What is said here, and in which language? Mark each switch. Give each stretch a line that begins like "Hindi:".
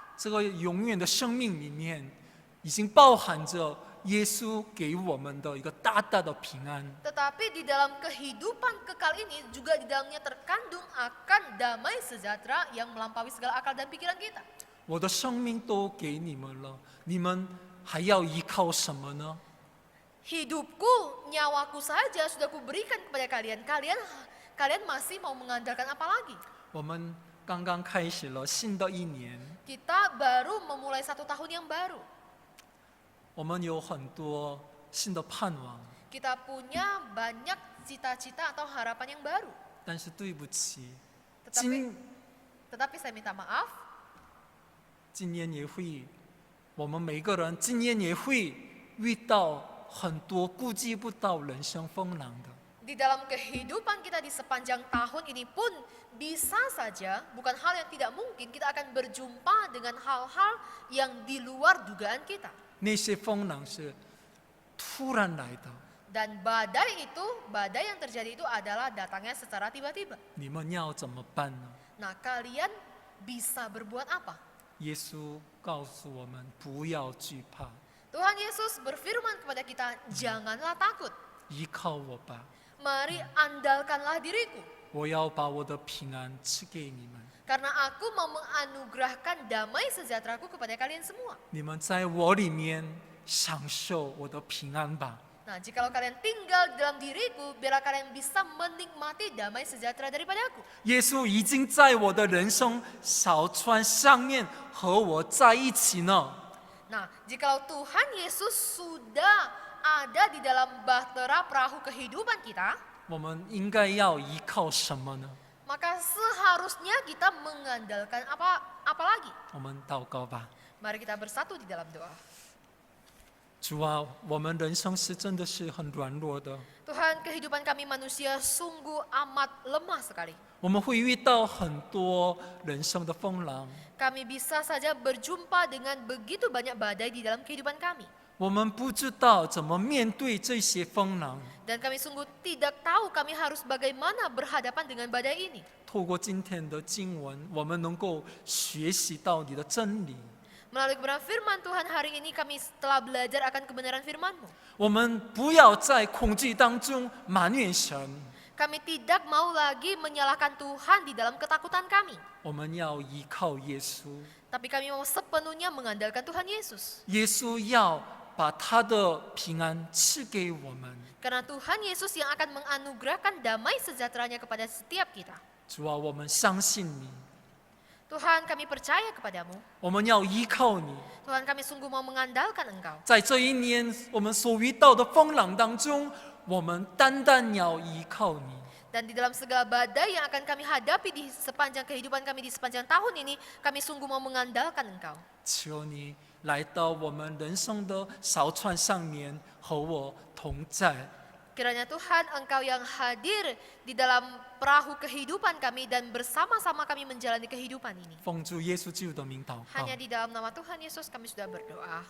Chinese: 这个永远的生命里面，已经包含着耶稣给我们的一个大大的平安。
Indonesian: Tetapi di dalam kehidupan kekal ini juga di dalamnya terkandung akan damai sejahtera yang melampaui segala akal dan pikiran kita.
Chinese: 我的生命都给你们了，你们还要依靠什么呢？
Indonesian: Hidupku, nyawaku saja sudah kuberikan kepada kalian. Kalian masih mau mengandalkan apa lagi?
Chinese: 我们刚刚开始了新的一年，
Indonesian: Kita baru memulai 1 tahun yang baru.
Chinese: 我们有很多新的盼望，
Indonesian: Kita punya banyak cita-cita atau harapan yang baru.
Chinese: 但是对不起，
Indonesian: Tetapi saya minta maaf,
Chinese: 今年也会，我们每个人今年也会遇到很多估计不到人生风浪的。
Indonesian: di dalam kehidupan kita di sepanjang tahun ini pun bisa saja, bukan hal yang tidak mungkin, kita akan berjumpa dengan hal-hal yang di luar dugaan kita.
Chinese: 那些风浪是突然来的，
Indonesian: Dan badai yang terjadi itu adalah datangnya secara tiba-tiba.
Chinese: 你们要怎么办呢？
Indonesian: Nah, kalian bisa berbuat apa?
Chinese: 耶稣告诉我们不要惧怕，
Indonesian: Tuhan Yesus berfirman kepada kita, janganlah takut.
Chinese: 依靠我吧，
Indonesian: Mari andalkanlah diriku.
Chinese: 我要把我的平安赐给你们。
Indonesian: Karena aku mau menganugerahkan damai sejahteraku kepada kalian semua.
Chinese: 你们在我里面享受我的平安吧。
Indonesian: Nah, jikalau kalian tinggal di dalam diriku, biarlah kalian bisa menikmati damai sejahtera daripada aku.
Chinese: 耶稣已经在我的人生小船上面和我在一起呢。
Indonesian: Nah, jikalau Tuhan Yesus sudah ada di dalam bahtera perahu kehidupan kita,
Chinese: 我们应该要依靠什么呢？
Indonesian: maka seharusnya kita mengandalkan apa lagi?
Chinese: 我们祷告吧。
Indonesian: Mari kita bersatu di dalam doa.
Chinese: 主啊，我们人生是真的是很软弱的，
Indonesian: Tuhan, kehidupan kami manusia sungguh amat lemah sekali.
Chinese: 我们会遇到很多人生的风浪，
Indonesian: Kami bisa saja berjumpa dengan begitu banyak badai di dalam kehidupan kami.
Chinese: 我们不知道怎么面对这些风浪。
Indonesian: Dan kami sungguh tidak tahu kami harus bagaimana berhadapan dengan badai ini.
Chinese: 透过今天的经文，我们能够学习到你的真理。
Indonesian: Melalui kebenaran firman Tuhan hari ini kami telah belajar akan kebenaran firman-Mu.
Chinese: 我们不要在恐惧当中埋怨神，
Indonesian: Kami tidak mau lagi menyalahkan Tuhan di dalam ketakutan kami.
Chinese: 我们要依靠耶稣。
Indonesian: Tapi kami mau sepenuhnya mengandalkan Tuhan Yesus.
Chinese: 耶稣要把他的平安赐给我们。
Indonesian: Karena Tuhan Yesus yang akan menganugerahkan damai sejahteranya kepada setiap kita.
Chinese: 主啊，我们相信你，
Indonesian: Tuhan, kami percaya kepadamu.
Chinese: 我们要依靠你。
Indonesian: Tuhan, kami sungguh mau mengandalkan Engkau.
Chinese: 在这一年我们所遇到的风浪当中，我们单单要依靠你。
Indonesian: Dan di dalam segala badai yang akan kami hadapi di sepanjang kehidupan kami di sepanjang tahun ini, kami sungguh mau mengandalkan Engkau.
Chinese: 求你来到我们人生的小船上面，和我同在。
Indonesian: Kiranya Tuhan, Engkau yang hadir di dalam perahu kehidupan kami dan bersama-sama kami menjalani kehidupan ini.
Chinese: 奉主耶稣基督的名祷告，
Indonesian: Hanya di dalam nama Tuhan Yesus kami sudah berdoa.